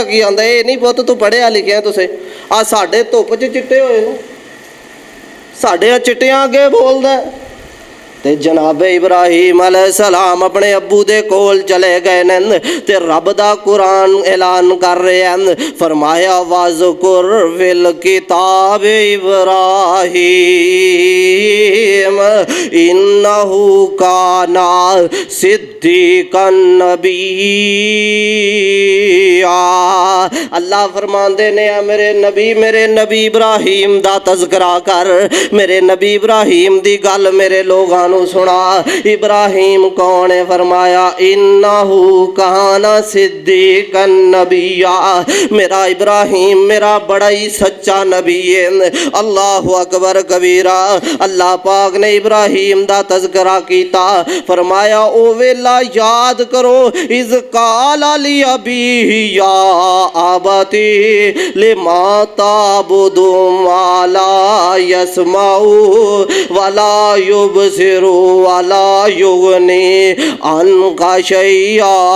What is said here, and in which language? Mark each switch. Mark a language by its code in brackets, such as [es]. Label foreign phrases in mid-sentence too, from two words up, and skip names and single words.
[pa] کی آندا، اے نہیں پتر توں پڑھیا لکھیا تسے آ ساڈے دھپ چ چٹے ہوئے نے، ساڈے چٹیاں اگے بولدا تے جناب ابراہیم علیہ السلام اپنے ابو دے کول چلے گئے نے تے رب دا قرآن اعلان کر رہے ہیں، فرمایا [ar] واذكر في الكتاب إبراهيم إنه كان صديقا نبيا. [pa] اللہ فرماندے نے میرے نبی ابراہیم دا تذکرہ کر، میرے نبی ابراہیم دی گل میرے لوکاں نوں سنا. ابراہیم کون ہے? فرمایا [ar] إنه كان صديقا نبيا, [pa] میرا ابراہیم میرا بڑا ہی سچا نبی ہے. [ar] الله أكبر كبيرا. [pa] اللہ پاک نے ابراہیم دا تذکرہ کیتا، فرمایا او ویلا یاد کرو [ar] إذ قال لأبيه يا أبت لم تعبد ولا يسمع ولا يبصر ولا يغني عنك شيئا.